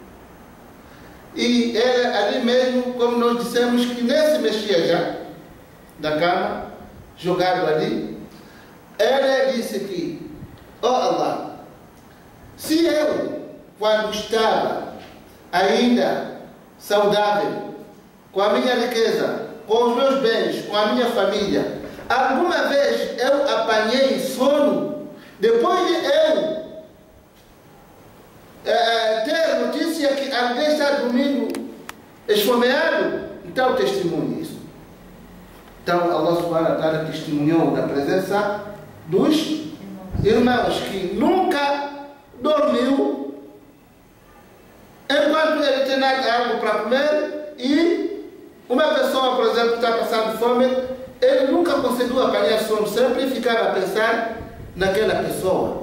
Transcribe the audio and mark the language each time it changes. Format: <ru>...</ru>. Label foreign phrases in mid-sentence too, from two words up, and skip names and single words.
<pt>E ele ali mesmo, como nós dissemos, que nem se mexia já da cama, jogado ali, ele disse que, ó Allah, se eu, quando estava ainda saudável, com a minha riqueza, com os meus bens, com a minha família, alguma vez eu apanhei sono, depois de eu ter notícia notícia que alguém está dormindo esfomeado, então testemunhe isso. Então Allah</pt> <ar>سبحانه وتعالى</ar> <pt>testemunhou na presença dos irmãos que nunca dormiu enquanto ele tem algo para comer, e uma pessoa, por exemplo, está passando fome, ele nunca conseguiu apanhar sono, sempre ficava a pensar naquela pessoa.</pt>